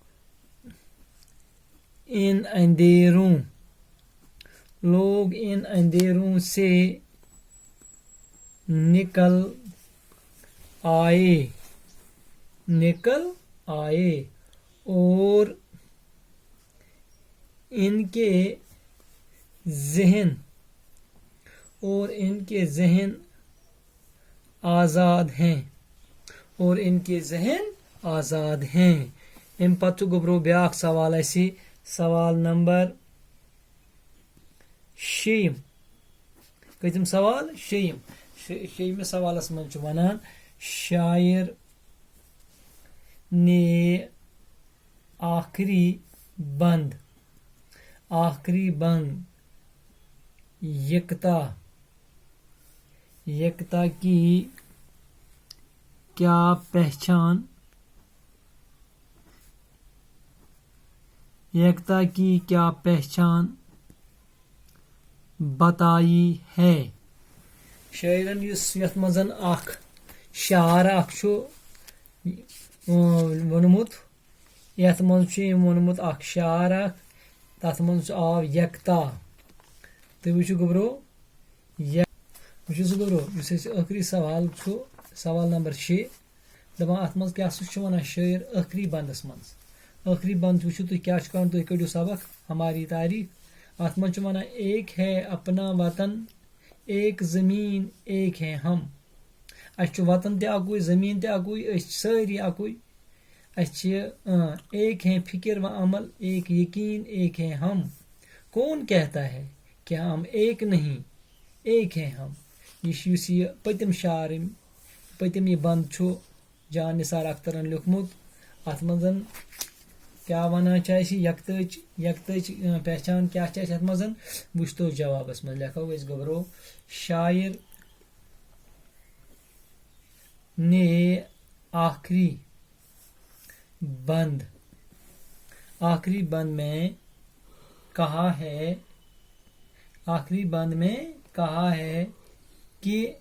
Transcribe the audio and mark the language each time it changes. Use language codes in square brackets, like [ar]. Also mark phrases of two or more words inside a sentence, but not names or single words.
[ur] ان اندھیروں سے نکل آئے اور ان کے ذہن آزاد ہیں. [ks] ام پتہ گبرو بیاکھ سوال اسی سوال نمبر 6. کتم سوال 6. [ur] 6 [ks] سوالس من ونان [ur] شاعر نے آخری بند یکتا کی کیا پہچان بتائی ہے. [ks] شاعرن یتھ منٛز اکھ شعر اکھ چھُ ووٚنمُت، یتھ منٛز چھُ أمۍ ووٚنمُت اکھ شعر اکھ، تتھ منٛز آو یکتا. تُہۍ وٕچھِو گوٚبرو یُس اَسہِ ٲخری سوال چھُ، سوال نمبر 6، دپان اتھ منٛز کیاہ سا چھُ ونان شٲعر ٲخری بندس منٛز. ٲخری بند وٕچھِو تُہۍ کیاہ چھُ کران، تُہۍ کٔڑِو سبق ہماری تاریخ. اتھ منٛز چھُ ونان [ur] ایک ہے اپنا وطن ایک زمین ایک ہے ہم. [ks] اسہِ چھُ وطن تہِ اکُے، زمیٖن تہِ اکُے، أسۍ چھِ سٲری اکُے. اسہِ چھِ [ur] ایک ہے فکر و عمل ایک یقین ایک ہے ہم. کون کہتا ہے کہ ہم ایک نہیں ایک ہے ہم. [ks] یُس یہِ پٔتِم شعر، پٔتِم یہِ بند چھُ جان نثار اخترن لیوٗکھمُت، اتھ منٛز کیاہ ونان چھِ اسہِ یکتٕچ پہچان کیاہ چھِ اسہِ اتھ منٛز، وٕچھتو جوابس منٛز لیکھو أسۍ گوٚبرو [ur] شاعر نے آخری بند میں کہا ہے کہ